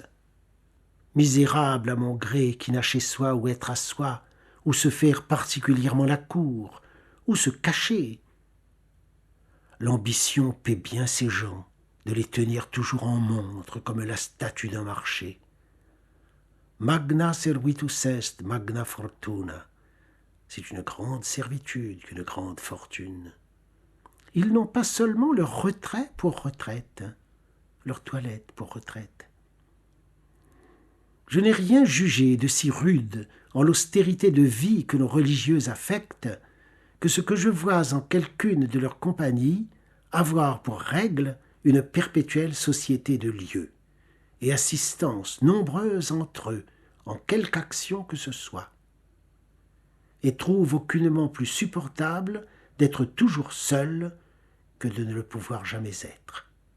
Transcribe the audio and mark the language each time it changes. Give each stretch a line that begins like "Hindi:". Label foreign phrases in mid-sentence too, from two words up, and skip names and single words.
French: Misérable à mon gré qui n'a chez soi où être à soi, où se faire particulièrement la cour, où se cacher. L'ambition paie bien ces gens, de les tenir toujours en montre comme la statue d'un marché.
Latin: Magna servitus est, magna fortuna.
French: C'est une grande servitude qu'une grande fortune. Ils n'ont pas seulement leur retrait pour retraite, leur toilette pour retraite. Je n'ai rien jugé de si rude en l'austérité de vie que nos religieux affectent, que ce que je vois en quelqu'une de leurs compagnies avoir pour règle une perpétuelle société de lieux, et assistance nombreuse entre eux, en quelque action que ce soit, et trouve aucunement plus supportable d'être toujours seul que de ne le pouvoir jamais être.